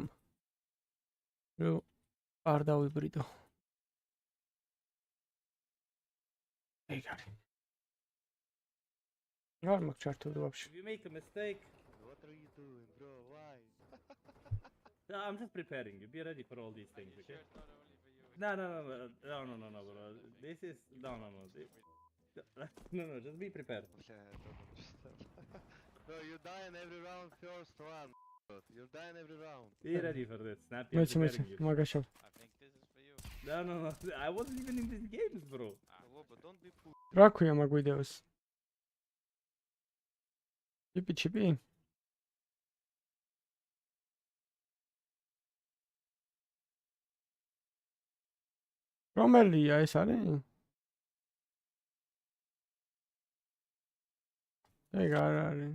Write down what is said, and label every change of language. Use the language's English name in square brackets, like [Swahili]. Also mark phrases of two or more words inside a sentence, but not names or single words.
[Georgian] რომ არ დავიბრიდო. ეგ არის. არ მაქვს ჩართული ვაფშე. [English] If you make a mistake. What are you doing, bro? Why? No, I'm just preparing you. Be ready for all these things, okay? No, bro. This is no. No, just be prepared. Bro, you're dying every round, first one. You're dying every round. Be ready for this. Snap. [Georgian] მეცი, მაგაშავ. [English] I think this is for you. No. I wasn't even in these games, bro. But don't be fool. [Georgian] რა ქვია მაგ ვიდეოს? ჩიპი. რომელია ეს არის? ეგ არ არის.